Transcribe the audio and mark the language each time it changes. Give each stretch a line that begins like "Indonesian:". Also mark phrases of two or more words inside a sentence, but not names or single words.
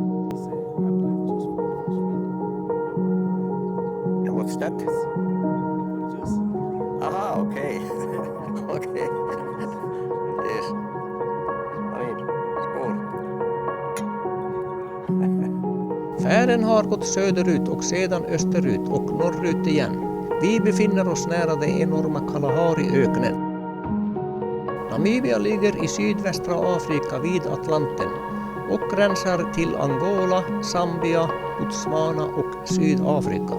English: And what's that? Aha, okay. Okay. Yes.
Finnish: No niin,
Swedish: skål. Färden har gått söderut och sedan österut och norrut igen. Vi befinner oss nära den enorma Kalahari-öknen. Namibia ligger i sydvästra Afrika vid Atlanten och gränsar till Angola, Zambia, Botswana och Sydafrika.